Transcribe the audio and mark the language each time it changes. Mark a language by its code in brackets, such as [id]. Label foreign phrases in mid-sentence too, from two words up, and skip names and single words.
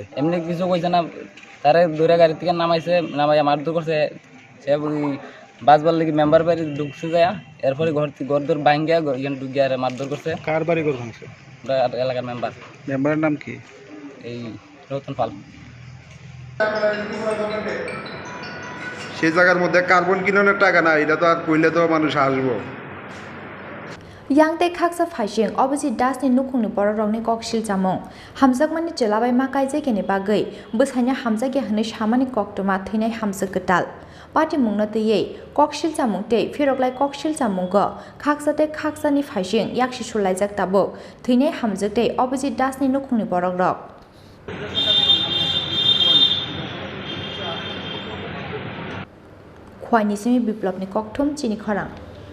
[bn] এমনি কিছু কইছে না তারা দূরে গাড়ি থেকে নামাইছে নামাইয়া মারধর করছে সে বাসবার লাগি মেম্বার বাড়ি ঢুকছে যায় এরপরে ঘর দর ভাঙ্গিয়া এখানে ঢুকিয়া মারধর করছে কার বাড়ি ঘর ভাঙছে এলাকার মেম্বারের নাম কি এই রতন পাল সেই জায়গার মধ্যে কার্বন কিনানোর টাকা না এটা তো আর কইলে তো মানুষ আসবো [trp] Yang te khaksa phaising obisi das ni nukhungni borok ni koksil jamung Hamjwkmani chelabai ma kaijekeni bagui bwsaina Hamjwke hne samani koktoma theinai Hamjwk Kwtal Party mungna tei koksil jamung tei phiroklai koksil jamung go khaksate khaksani phaising yakshi sulaijak tabuk theinai Hamjwk tei obisi das ni nukhungni borok rok Khowai ni simi biplop ni kokthum Chini Khorang